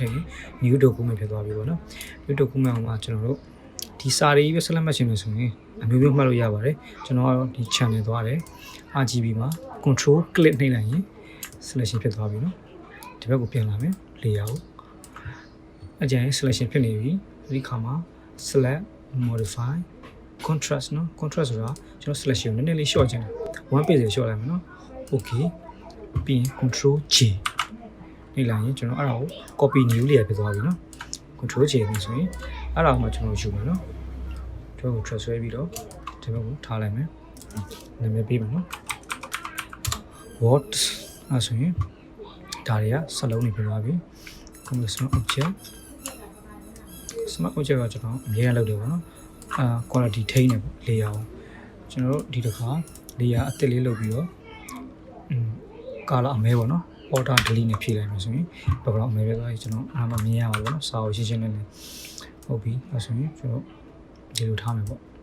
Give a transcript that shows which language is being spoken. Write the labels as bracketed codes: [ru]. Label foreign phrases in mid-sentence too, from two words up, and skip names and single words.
[my] ည့်ရင် [en] new document [my] ဖြစ်သွားပြီပေါ့နော် [en] new document [my] မှာကျွန်တော်တို့ဒီစာတွေပဲ select မှတ်ချင်လို့ဆိုရင်အမျိုးမျိုးမှတ်လို့ရ ပါတယ်ကျွန်တော်ကတော့ဒီ channel သွားတယ် RGB မှာ [en] control click [my] နှိပ်လိုက်ရင် selection ဖြစ်သွားပြီနော်ဒီဘက်ကိုပြန်လာမယ် layer ကိုအကြိမ် selection ဖြစ်နေပြီဒီခါမှာ [en] select modify contrast [my] နော် contrast ဆိုတာကျွန်တော် selection ကိုနည်းနည်းလေး short ချင်တယ် [en] 1 pixel short [my] လိုက်မယ်နော် okay ပြီးရင် [en] control J [my] နှိပ်လိုက်ရင်ကျွန်တော်အဲ့ဒါကို [en] copy new layer [my] ဖြစ်သွားပြီနော် [en] control J [my] နဲ့ဆိုရင်အဲ့ဒါမှကျွန်တော်ယူမယ်နော် ကျွန်တော် transfer ပြီးတော့ဒီဘက်ကိုထားလိုက်မယ်နာမည်ပေးမယ်နော် what အဲ့ဆိုရင်ဒါတွေကစလုံးနေပြပါပြီ [en] conditional object smart object [my] ကကျွန်တော်အမြဲတမ်းလုပ်တယ်ပေါ့နော်quality ထိန်းနေပေါ့ layer ကိုကျွန်တော်တို့ဒီတစ်ခါ layer အသစ်လေးလုပ်ပြီးတော့ color အမဲပေါ့နော် [en] order delete [my] နဲ့ဖြည့်လိုက်မယ်ဆိုရင် background အမဲပဲသွားပြီကျွန်တော်အားမမြင်ရပါဘူးပေါ့နော်စာအုပ်ရှင်းရှင်းလင်းလင်းဟုတ်ပြီအဲ့ဆိုရင်ကျွန်တော်ဒီလိုထားမယ်ပေါ့